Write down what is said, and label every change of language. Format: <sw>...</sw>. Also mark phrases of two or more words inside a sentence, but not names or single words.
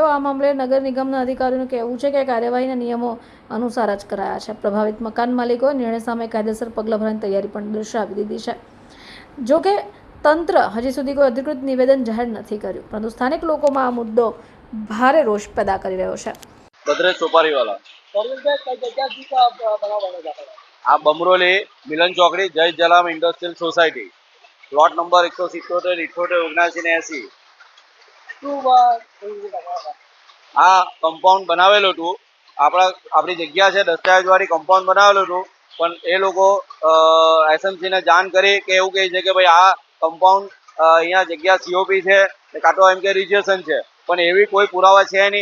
<gu>આ મામલે નગર નિગમના અધિકારીઓનું કહેવું છે કે કાર્યવાહીના નિયમો અનુસાર જ કરાયા છે. પ્રભાવિત મકાન માલિકોએ નિર્ણય સામે કાયદેસર પગલાં ભરવાની તૈયારી પણ દર્શાવી દીધી છે. જો કે તંત્ર હજી સુધી કોઈ અધિકૃત નિવેદન જાહેર નથી કર્યું, પરંતુ સ્થાનિક લોકોમાં આ મુદ્દો ભારે રોષ પેદા કરી રહ્યો છે. बद्रेश सोपारी वाला आ बमरोली मिलन चौकड़ी जय जलाम इंडस्ट्रियल सोसायटी प्लॉट नंबर 177 78 79 આ કમ્પાઉન્ડ બનાવેલું હતું. આપણી જગ્યા છે, દસ્તાવેજવાળી કમ્પાઉન્ડ બનાવેલું હતું, પણ એ લોકો એસએમસી ને જાણ કરી કે એવું કહે છે કે ભાઈ આ કમ્પાઉન્ડ અહીંયા જગ્યા સીઓપી છે, કાં તો એમ કે રિજિસ્ટ્રેશન છે, પણ એવી કોઈ પુરાવા છે નહીં.</gu>